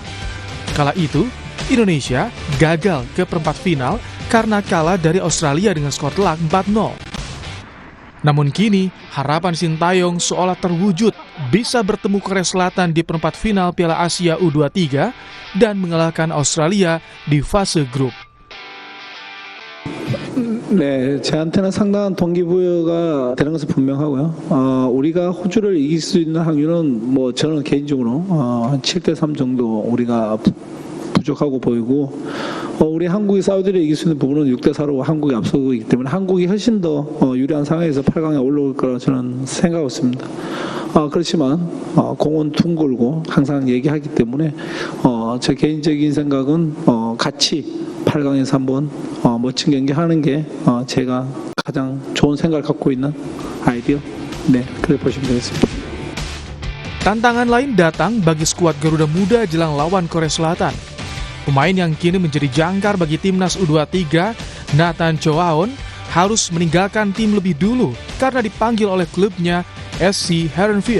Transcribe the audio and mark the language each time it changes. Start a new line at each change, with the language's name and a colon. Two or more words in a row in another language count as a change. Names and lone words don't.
Indonesian: Kala itu, Indonesia gagal ke perempat final karena kalah dari Australia dengan skor telak 4-0. Namun kini, harapan Shin Tae-yong seolah terwujud bisa bertemu Korea Selatan di perempat final Piala Asia U23 dan mengalahkan Australia di fase grup.
Korean: 네, 저한테는 상당한 동기부여가 되는 것은 분명하고요. 우리가 호주를 이길 수 있는 확률은 저는 개인적으로 한 7대3 정도 우리가 부족하고 보이고, 우리 한국이 사우디를 이길 수 있는 부분은 6대4로 한국이 앞서고 있기 때문에 한국이 훨씬 더 유리한 상황에서 8강에 올라올 거라 저는 생각하고 있습니다. 그렇지만 공은 둥글고 항상 얘기하기 때문에 제 개인적인 생각은 같이 8강에서 한번 멋진 경기 하는 게 제가 가장 좋은 생각을 갖고 있는 아이디어. 네, 그래 보시면 되겠습니다.
Indonesian: Tantangan lain datang bagi skuad Garuda Muda jelang lawan Korea Selatan. Pemain yang kini menjadi jangkar bagi timnas U23, Nathan Choaon, harus meninggalkan tim lebih dulu karena dipanggil oleh klubnya SC Heerenveen.